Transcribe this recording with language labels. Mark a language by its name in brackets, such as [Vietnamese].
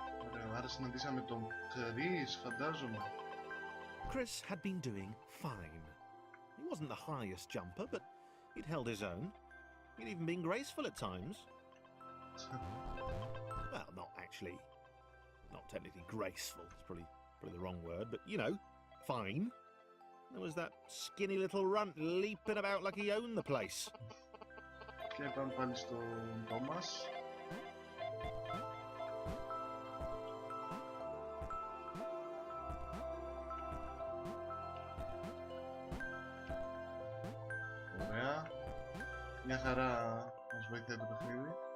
[Greek] Ωραία, άρα συναντήσαμε τον Chris, φαντάζομαι. [English] Chris had been doing fine. He wasn't the highest jumper, but he'd held his own. He'd even been graceful at times. Well, not actually. Not technically graceful. It's probably the wrong word, but you know, fine. There was that skinny little runt leaping about like he owned the place. [Greek] Και πάμε πάλι στον Thomas. Μια χαρά μας βοηθάει το παιχνίδι.